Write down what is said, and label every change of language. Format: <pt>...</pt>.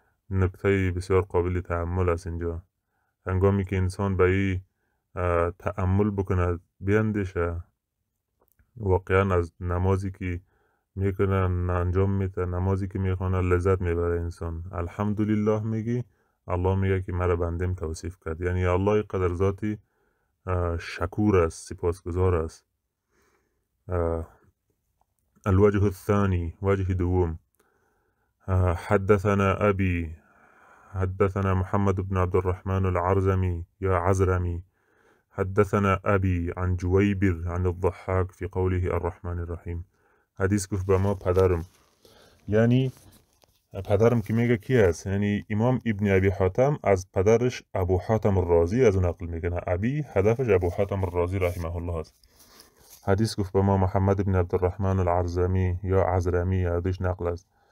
<fa>نکته بسیار قابل تأمل است اینجا. هنگامی که انسان به این تأمل بکنه، بیندیشه، واقعا از نمازی که میکنه انجام میده، نمازی که میخونه لذت میبره انسان. الحمدلله میگی، الله میگه که مرا بندم توصیف کرد، یعنی الله قدر ذاتی شکور است، سپاسگزار است.</fa> <ar>الوجه الثاني،</ar> <fa>وجه دوم،</fa> <ar>حدثنا أبي، حدثنا محمد بن عبد الرحمن العرزمي يا عزرمي، حدثنا أبي عن جويبر عن الضحاك في قوله الرحمن الرحيم.</ar> <fa>حدیث گفت به ما پدرم، یعنی پدرم که میگه کی است؟ یعنی امام ابن ابی حاتم از پدرش ابو حاتم الرازی از نقل میکنه. ابی هدفش ابو حاتم الرازی رحمه الله است. حدیث گفت به ما محمد بن عبد الرحمن العرزمی یا عزرمی ازش نقل است.</fa>